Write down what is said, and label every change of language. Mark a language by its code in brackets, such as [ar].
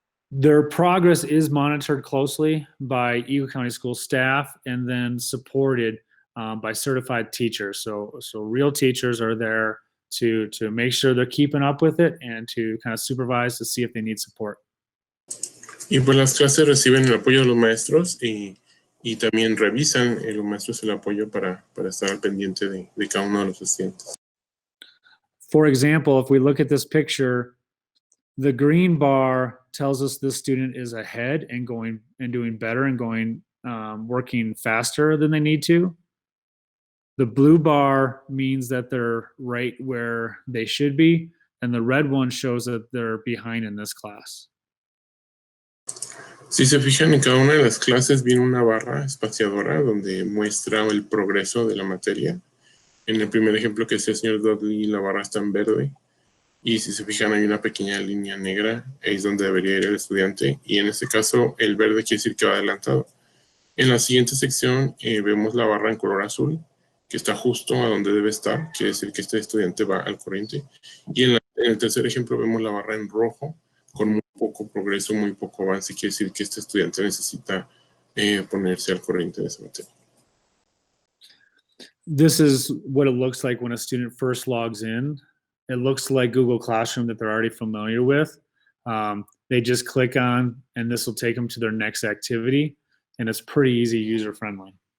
[en] Their progress is monitored closely by Eagle County School staff and then supported by certified teachers. So real teachers are there to make sure they're keeping up with it and to kind of supervise to see if they need support. [es] Y pues las clases reciben el apoyo de los maestros y y también revisan los maestros el apoyo para estar al pendiente de cada uno de los estudiantes. [en] For example, if we look at this picture, the green bar tells us this student is ahead and going and doing better and going working faster than they need to. The blue bar means that they're right where they should be, and the red one shows that they're behind in this class. [es] Si se fijan, en cada una de las clases viene una barra espaciadora donde muestra el progreso de la materia. En el primer ejemplo que decía el señor Dudley, la barra está en verde. Y si se fijan, hay una pequeña línea negra, ahí es donde debería ir el estudiante. Y en este caso, el verde quiere decir que va adelantado. En la siguiente sección vemos la barra en color azul, que está justo a donde debe estar, quiere decir que este estudiante va al corriente. Y en el tercer ejemplo vemos la barra en rojo, con muy poco progreso, muy poco avance, quiere decir que este estudiante necesita ponerse al corriente de esa materia. [en] This is what it looks like when a student first logs in. It looks like Google Classroom that they're already familiar with. They just click on, and this will take them to their next activity, and it's pretty easy, user-friendly.